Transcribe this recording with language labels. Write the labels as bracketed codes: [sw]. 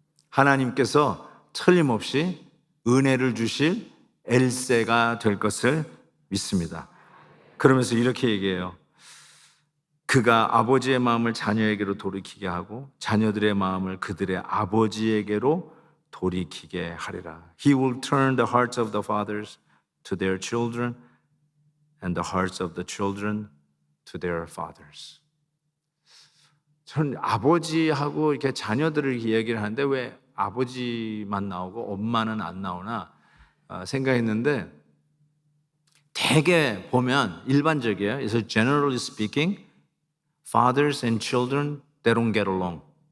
[ko] 하나님께서 틀림없이 은혜를 주실 엘세가 될 것을 믿습니다. 그러면서 이렇게 얘기해요. 그가 아버지의 마음을 자녀에게로 돌이키게 하고 자녀들의 마음을 그들의 아버지에게로 돌이키게 하리라. [en] He will turn the hearts of the fathers to their children and the hearts of the children to their fathers. [ko] 저는 아버지하고 이렇게 자녀들을 이야기를 하는데 왜 아버지만 나오고 엄마는 안 나오나 생각했는데 대개 보면 일반적이에요. 그래서 [en] generally speaking, fathers and children, they don't get along.